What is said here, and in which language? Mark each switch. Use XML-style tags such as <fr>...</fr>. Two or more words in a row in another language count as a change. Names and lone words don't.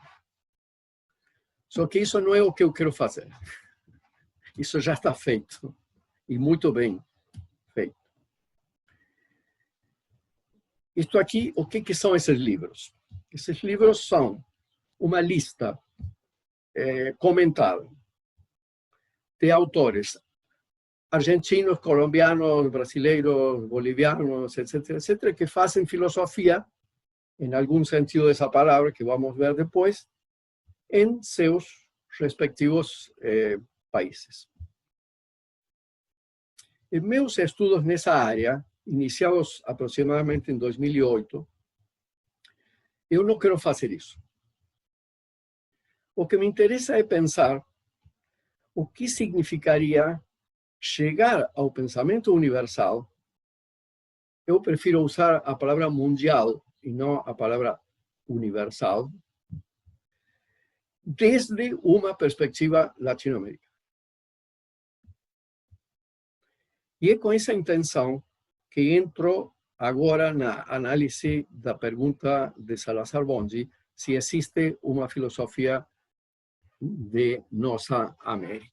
<pt>Só que isso não é o que eu quero fazer. Isso já está feito, e muito bem feito. Isto aqui, o que são esses livros? Esses livros são uma lista comentado de autores argentinos, colombianos, brasileiros, bolivianos, etcétera, etcétera,</pt> <es>que hacen filosofía, en algún sentido de esa palabra, que vamos a ver después, en sus respectivos países. En</es> <pt>meus estudos</pt> <es>en esa área, iniciados aproximadamente en 2008, yo no quiero hacer eso. Lo que me interesa es pensar</es> <pt>o que</pt> <es>significaría llegar</es> <pt>ao pensamento universal. Eu prefiro usar a palavra mundial e não a palavra universal, desde uma perspectiva latino-americana. E é com essa intenção que entro agora na análise da pergunta de Salazar Bonzi, se existe uma filosofia de nossa América.</pt>